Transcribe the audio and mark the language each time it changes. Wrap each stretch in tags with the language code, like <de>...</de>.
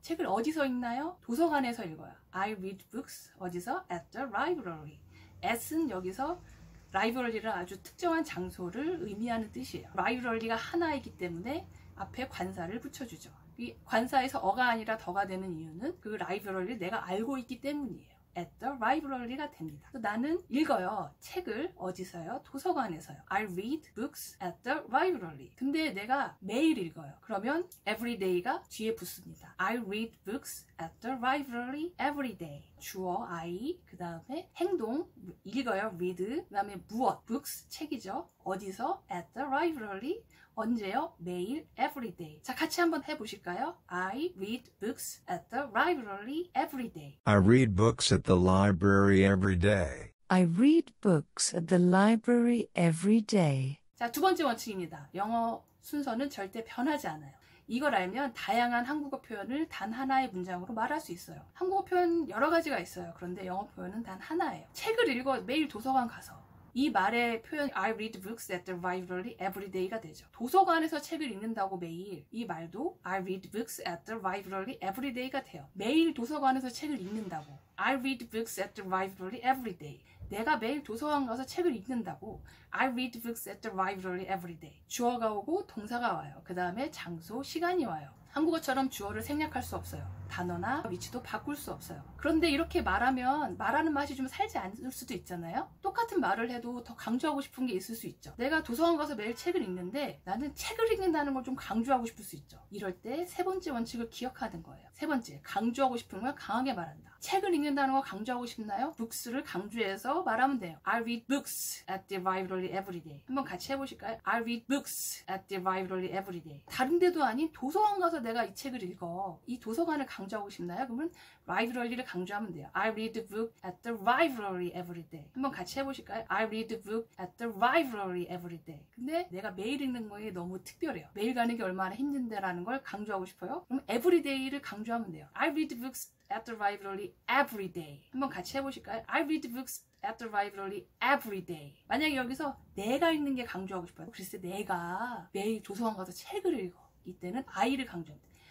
<ko>책을 어디서 읽나요? 도서관에서 읽어요.</ko> <en>I read books.</en> <ko>어디서?</ko> <en>at the library.</en> <ko>at은 여기서 라이브러리를 아주 특정한 장소를 의미하는 뜻이에요. 라이브러리가 하나이기 때문에 앞에 관사를 붙여주죠. 이 관사에서 어가 아니라 더가 되는 이유는 그 라이브러리를 내가 알고 있기 때문이에요.</ko> <en>at the library가</en> <ko>됩니다. 나는 읽어요. 책을 어디서요? 도서관에서요.</ko> <en>I read books at the library.</en> <ko>근데 내가 매일 읽어요. 그러면</ko> <en>every day</en> <ko>가 뒤에 붙습니다.</ko> <en>I read books at the library every day.</en> <ko>주어 I, 그 다음에 행동 읽어요. read, 그 다음에 무엇?</ko> <en>books,</en> <ko>책이죠. 어디서?</ko> <en>at the library.</en> <ko>언제요? 매일,</ko> <en>every day.</en> <ko>자, 같이 한번 해보실까요?</ko> <en>I read books at the library every day. I read books at the library every day. I read books at the library every day.</en> <ko>자, 두 번째 원칙입니다. 영어 순서는 절대 변하지 않아요. 이걸 알면 다양한 한국어 표현을 단 하나의 문장으로 말할 수 있어요. 한국어 표현 여러 가지가 있어요. 그런데 영어 표현은 단 하나예요. 책을 읽어 매일 도서관 가서. 이 말의 표현</ko> <en>I read books at the library every day가</en> <ko>되죠. 도서관에서 책을 읽는다고 매일 이 말도</ko> <en>I read books at the library every day가</en> <ko>돼요. 매일 도서관에서 책을 읽는다고</ko> <en>I read books at the library every day.</en> <ko>내가 매일 도서관 가서 책을 읽는다고</ko> <en>I read books at the library every day.</en> <ko>주어가 오고 동사가 와요. 그 다음에 장소, 시간이 와요. 한국어처럼 주어를 생략할 수 없어요. 단어나 위치도 바꿀 수 없어요. 그런데 이렇게 말하면 말하는 맛이 좀 살지 않을 수도 있잖아요. 똑같은 말을 해도 더 강조하고 싶은 게 있을 수 있죠. 내가 도서관 가서 매일 책을 읽는데 나는 책을 읽는다는 걸 좀 강조하고 싶을 수 있죠. 이럴 때 세 번째 원칙을 기억하는 거예요. 세 번째, 강조하고 싶은 걸 강하게 말한다. 책을 읽는다는 걸 강조하고 싶나요? books를 강조해서 말하면 돼요.</ko> <en>I read books at the library every day.</en> <ko>한번 같이 해보실까요?</ko> <en>I read books at the library every day.</en> <ko>다른 데도 아닌 도서관 가서 내가 이 책을 읽어. 이 도서관을 강조하고 싶나요? 그러면 library를 강조하면 돼요.</ko> <en>I read the book at the library every day.</en> <ko>한번 같이 해보실까요?</ko> <en>I read the book at the library every day.</en> <ko>근데 내가 매일 읽는 거에 너무 특별해요. 매일 가는 게 얼마나 힘든데라는 걸 강조하고 싶어요. 그럼 every day를 강조하면 돼요.</ko> <en>I read books at the library every day.</en> <ko>한번 같이 해보실까요?</ko> <en>I read books at the library every day.</en> <ko>만약에 여기서 내가 읽는 게 강조하고 싶어요. 글쎄 내가 매일 도서관 가서 책을 읽어. 이때는 I를 강조합니다.</ko>